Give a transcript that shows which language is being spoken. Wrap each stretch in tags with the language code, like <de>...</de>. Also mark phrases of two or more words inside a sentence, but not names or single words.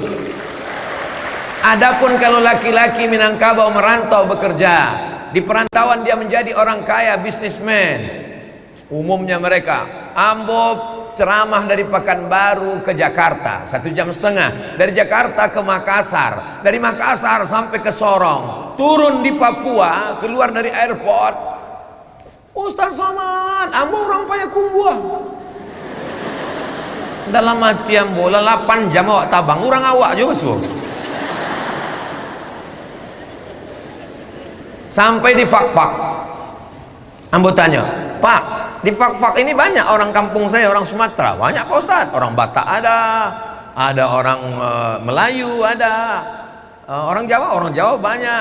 <id>Adapun kalau laki-laki Minangkabau merantau bekerja, di perantauan dia menjadi orang kaya, bisnismen. Umumnya mereka ambo ceramah dari Pekanbaru ke Jakarta 1,5 jam, dari Jakarta ke Makassar, dari Makassar sampai ke Sorong, turun di Papua, keluar dari airport, Ustaz Somad, ambo orang Payakumbuh. Dalam hati ambo 8 jam</id> <min>awak tabang,</min> <id>orang awak juga suruh. Sampai di Fak-Fak, ambo tanya, Pak, di Fak-Fak ini banyak orang kampung saya, orang Sumatera, banyak Pak Ustadz, orang Batak ada orang Melayu ada, orang Jawa banyak.</id>